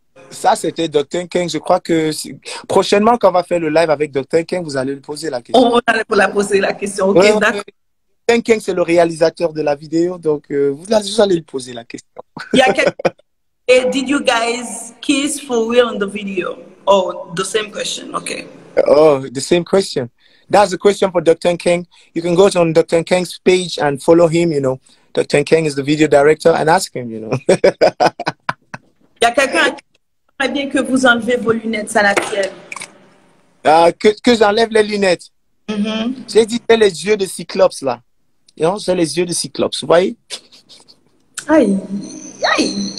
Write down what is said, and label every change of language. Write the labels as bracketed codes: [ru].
[fr] Ça, c'était Dr. King. Je crois que prochainement, quand on va faire le live avec Dr. King, vous allez lui poser la question. On va la poser la question. Ok, Ouais, d'accord. Dr. King, c'est le réalisateur de la vidéo, donc vous allez lui poser la question. Il y a quelqu'un. [en] Did you guys kiss for real in the video? Oh, the same question. Okay. Oh, the same question. That's the question for Dr. King. You can go on Dr. King's page and follow him, you know. Dr. King is the video director and ask him, you know. [fr] Il y a quelqu'un qui aimerait bien que vous enlevez vos lunettes, ça la tienne. Que j'enlève les lunettes. J'ai dit c'est les yeux de Cyclops là. Non, c'est les yeux de Cyclops, vous voyez? Aïe, aïe.